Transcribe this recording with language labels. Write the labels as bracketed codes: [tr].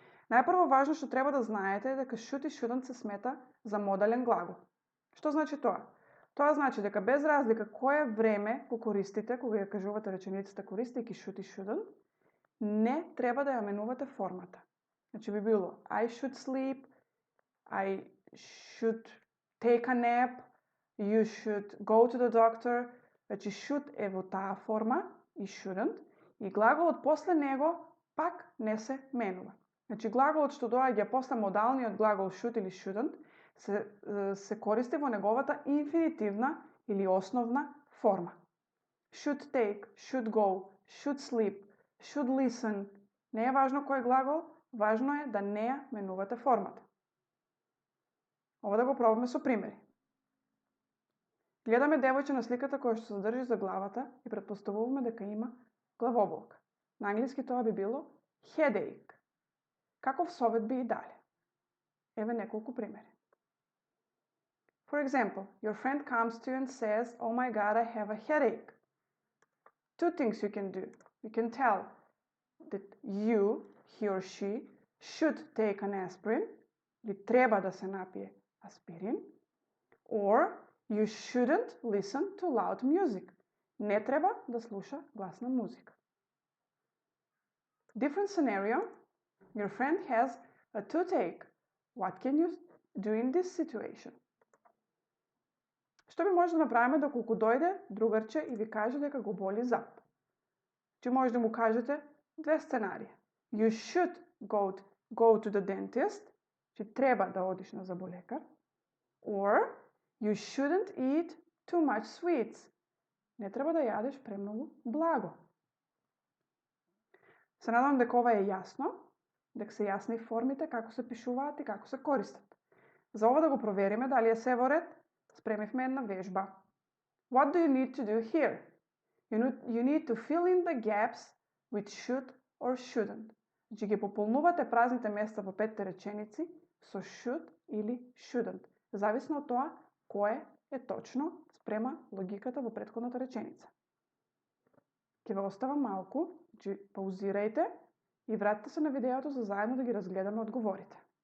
[mk] Најпрво важно што треба да знаете е дека should и shouldn't се смета за модален глагол. Што значи тоа? Тоа значи дека без разлика кое време го користите, кога ја кажувате реченицата користејќи should и shouldn't, не треба да ја менувате формата. Значи би било [en] I should sleep, I should take a nap, you should go to the doctor. [mk] Значи should е во таа форма и shouldn't, и глаголот после него пак не се менува. Значи глаголот што доаѓа после модалниот глагол should или shouldn't се користи во неговата инфинитивна или основна форма. [en] Should take, should go, should sleep, should listen. [mk] Не е важно кој глагол, важно е да не ја менувате формата. Ова да го пробаме со примери. Гледаме девојче на сликата која што се држи за главата и претпоставуваме дека има главоболка. На англиски тоа би било headache. Каков совет би и дале? Еве неколку примери. [en] For example, your friend comes to you and says, "Oh my God, I have a headache." Two things you can do. You can tell that you, he or she, should take an aspirin, [mk] или треба да се напие аспирин, [en] or you shouldn't listen to loud music. [mk] Не треба да слуша гласна музика. [en] Different scenario. Your friend has a toothache. What can you do in this situation? [mk] Што би може да направиме доколку дојде другарче и ви каже дека го боли зап? Че може да му кажете две сценарија. [en] You should go to the dentist, [mk] че треба да одиш на заболекар, [en] or you shouldn't eat too much sweets. [mk] Не треба да јадеш премногу благо. Се надам дека ова е јасно, дека се јасни формите, како се пишуваат и како се користат. За ова да го провериме дали е се во ред, спремивме една вежба. [en] What do you need to do here? You need to fill in the gaps with should or shouldn't. [mk] Значи ги пополнувате празните места во петте реченици со should или shouldn't, зависно од тоа кое е точно спрема логиката во претходната реченица. Ќе ве оставам малку, значи паузирајте и вратете се на видеото за заедно да ги разгледаме одговорите.